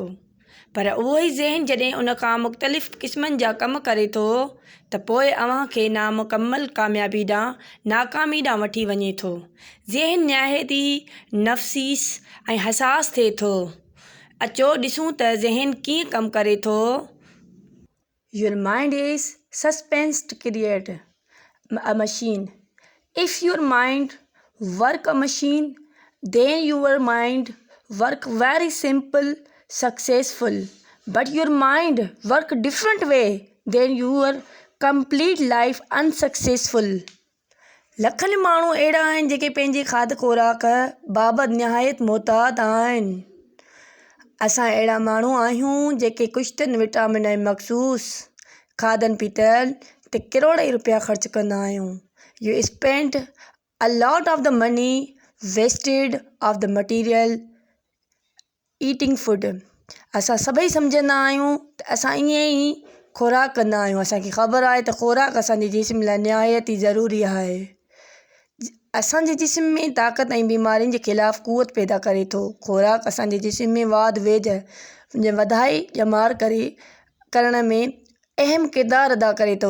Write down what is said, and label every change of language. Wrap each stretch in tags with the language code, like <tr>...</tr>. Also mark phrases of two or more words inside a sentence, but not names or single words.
<sd>पर उहो ई ज़हन जॾहिं उन खां मुख़्तलिफ़ क़िस्मनि जा कम करे थो त पोइ अव्हां खे नामुकम्मल कामयाबी ॾांहुं नाकामी ॾांहुं वठी वञे थो। ज़हन निहायती नफ़सीस ऐं हसास थिए थो। अचो ॾिसूं त ज़हन कीअं कमु करे थो।</sd> <en>Your mind is suspense to create a machine. If your mind work a machine, then your mind work very simple, successful. But your mind work different way, then your complete life unsuccessful.</en> <sd>लखनि माण्हू अहिड़ा आहिनि जेके पंहिंजे खाध खुराक बाबति निहायत मुहतात आहिनि। असां अहिड़ा माण्हू आहियूं जेके कुश्तनि विटामिन ऐं मख़सूस खाधनि पीतनि ते करोड़ ई रुपया ख़र्च कंदा आहियूं।</sd> <en>You spend a lot of the money wasted of the material eating food.</en> <sd>असां सभई सम्झंदा आहियूं त असां ईअं ई खुराक कंदा आहियूं। असांखे ख़बर आहे त खुराक असांजे जिस्म लाइ निहायत ई ज़रूरी आहे। असांजे जिस्म में ताक़त ऐं बीमारियुनि जे ख़िलाफ़ क़ुवत पैदा करे थो। खुराक असांजे जिस्म में वाध वेझ वधाई ॼमार करण में अहम किरदारु अदा करे थो।</sd>